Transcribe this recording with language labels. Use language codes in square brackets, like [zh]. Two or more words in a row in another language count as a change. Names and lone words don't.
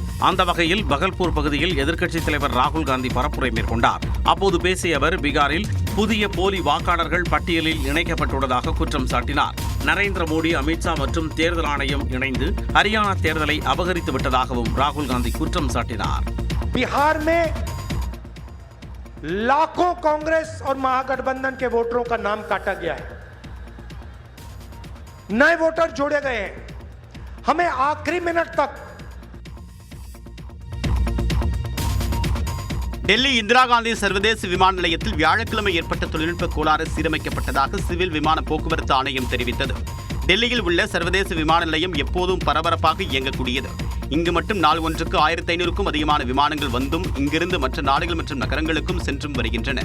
[ta] அந்த வகையில் பகல்பூர் பகுதியில் எதிர்க்கட்சித் தலைவர் ராகுல் காந்தி பரப்புரை மேற்கொண்டார். அப்போது பேசிய அவர், பீகாரில் புதிய போலி வாக்காளர்கள் பட்டியலில் இணைக்கப்பட்டுள்ளதாக குற்றம் சாட்டினார். நரேந்திர மோடி, அமித்ஷா மற்றும் தேர்தல் ஆணையம் இணைந்து ஹரியானா தேர்தலை அபகரித்து விட்டதாகவும் ராகுல் காந்தி குற்றம் சாட்டினார். [hi] बिहार में लाखों कांग्रेस और महागठबंधन के वोटरों का नाम काटा गया है. नए वोटर जोड़े गए हैं. हमें आखिरी मिनट तक [ta] டெல்லி இந்திரா காந்தி சர்வதேச விமான நிலையத்தில் வியாழக்கிழமை ஏற்பட்ட தொழில்நுட்ப கோளாறு சீரமைக்கப்பட்டதாக சிவில் விமான போக்குவரத்து ஆணையம் தெரிவித்தது. டெல்லியில் உள்ள சர்வதேச விமான நிலையம் எப்போதும் பரபரப்பாக இயங்கக்கூடியது. இங்கு மட்டும் நாள் ஒன்றுக்கு 1500க்கும் அதிகமான விமானங்கள் வந்தும் இங்கிருந்து மற்ற நாடுகள் மற்றும் நகரங்களுக்கும் சென்றும் வருகின்றன.